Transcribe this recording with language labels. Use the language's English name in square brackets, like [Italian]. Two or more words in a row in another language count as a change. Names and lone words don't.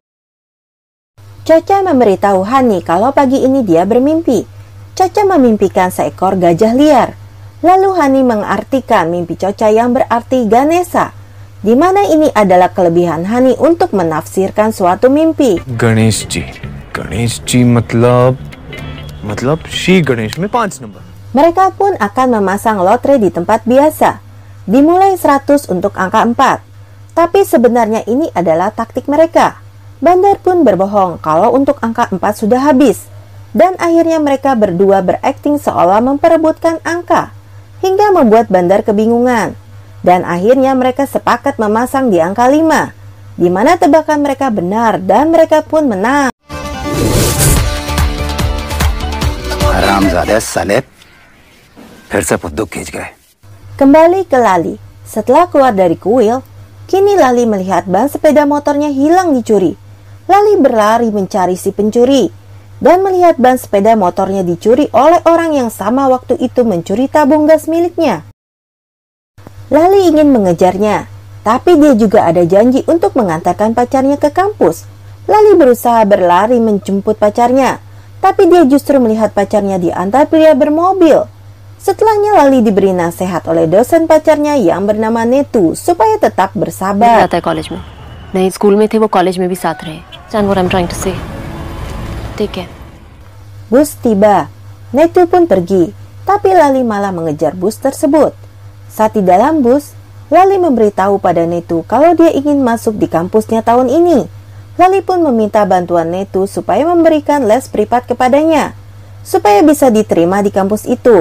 [Indonesian] Coca memberitahu Hani kalau pagi ini dia bermimpi. Coca memimpikan seekor gajah liar. Lalu Hani mengartikan mimpi Coca yang berarti Ganesha, di mana ini adalah kelebihan Hani untuk menafsirkan suatu mimpi. [Hindi] गणेश जी मतलब श्री गणेश में 5 number. [Indonesian] Mereka pun akan memasang lotre di tempat biasa, dimulai 100 untuk angka 4. Tapi sebenarnya ini adalah taktik mereka. Bandar pun berbohong kalau untuk angka 4 sudah habis, dan akhirnya mereka berdua berakting seolah memperebutkan angka, hingga membuat Bandar kebingungan. Dan akhirnya mereka sepakat memasang di angka 5, di mana tebakan mereka benar dan mereka pun menang. [Hindi] हरामज़ादे साले, फिर से पुद्दू खींच गए. [Indonesian] Kembali ke Lali. Setelah keluar dari kuil, kini Lali melihat ban sepeda motornya hilang dicuri. Lali berlari mencari si pencuri. dan melihat ban sepeda motornya dicuri oleh orang yang sama waktu itu mencuri tabung gas miliknya. Lali ingin mengejarnya, tapi dia juga ada janji untuk mengantarkan pacarnya ke kampus. Lali berusaha berlari menjemput pacarnya, tapi dia justru melihat pacarnya diantar pria bermobil. Setelahnya Lali diberi nasihat oleh dosen pacarnya yang bernama Netu supaya tetap bersabar. [Hindi] कॉलेज में नहीं स्कूल में थे वो कॉलेज में भी साथ रहे [English] Understand what I'm trying to say. Take care. [Indonesian] Bus tiba, Netu pun pergi, tapi Lali malah mengejar bus tersebut. Saat di dalam bus, Lali memberitahu pada Netu kalau dia ingin masuk di kampusnya tahun ini. Lali pun meminta bantuan Netu supaya memberikan les privat kepadanya, supaya bisa diterima di kampus itu.